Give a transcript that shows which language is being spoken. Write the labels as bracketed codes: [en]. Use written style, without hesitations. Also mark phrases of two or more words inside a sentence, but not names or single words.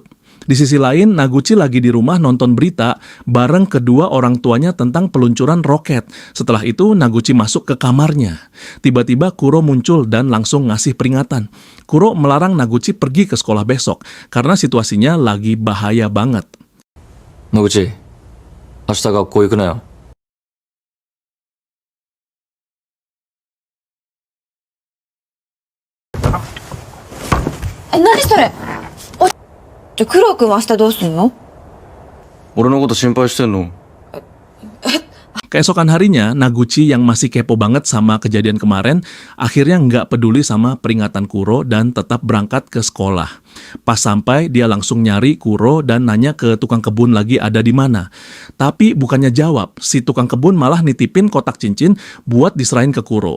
[id] Di sisi lain, Naguchi lagi di rumah nonton berita bareng kedua orang tuanya tentang peluncuran roket. Setelah itu, Naguchi masuk ke kamarnya. Tiba-tiba Kuro muncul dan langsung ngasih peringatan. Kuro melarang Naguchi pergi ke sekolah besok karena situasinya lagi bahaya banget. [ja] 野口、明日学校行くなよ。何それ。じゃあ、クロウ君は明日どうすんの？俺のこと心配してんの？ [id] Keesokan harinya, Naguchi yang masih kepo banget sama kejadian kemarin, akhirnya nggak peduli sama peringatan Kuro dan tetap berangkat ke sekolah. Pas sampai, dia langsung nyari Kuro dan nanya ke tukang kebun lagi ada di mana. Tapi bukannya jawab, si tukang kebun malah nitipin kotak cincin buat diserahin ke Kuro.